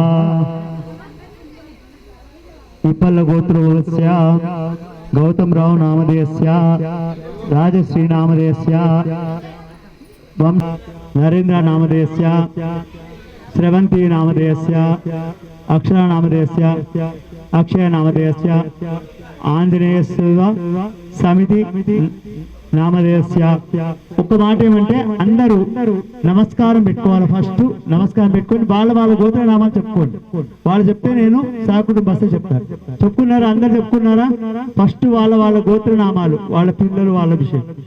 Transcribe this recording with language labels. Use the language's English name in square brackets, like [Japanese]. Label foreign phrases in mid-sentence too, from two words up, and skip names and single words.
[Sanskrit] इपल गोत्रोस्य गौतम राव नामधेयस्य राजश्री नामधेयस्य नरेंद्र नामधेयस्य स्रवंती नामधेयस्य अक्षरा नामधेयस्य अक्षय नामधेयस्य आंजनेय समिति నామధేయస్య. [Telugu] ఒక్క మాట ఏమంటే అందరూ నమస్కారం పెట్టుకోవాలి. ఫస్ట్ నమస్కారం పెట్టుకొని వాళ్ళ గోత్ర నామాలు చెప్పుకోండి. వాళ్ళు చెప్తే నేను సాకుడు బస్సు చెప్తాను. చెప్పుకున్నారా? అందరు చెప్పుకున్నారా? ఫస్ట్ వాళ్ళ గోత్ర నామాలు, వాళ్ళ పిల్లలు, వాళ్ళ విషయం.